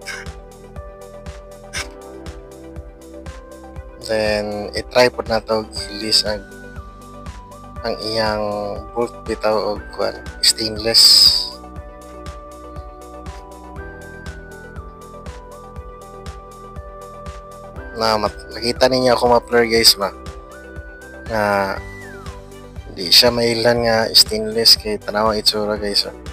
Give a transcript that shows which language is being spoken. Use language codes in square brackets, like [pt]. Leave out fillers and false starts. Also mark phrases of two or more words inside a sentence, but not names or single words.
[ceb] Then, i-try po na to gilis ang iyang bolt bitaw og kuan stainless. Na makita ninyo ako muffler guys ba. Di siya mailan nga stainless kay tanawa itsura guys.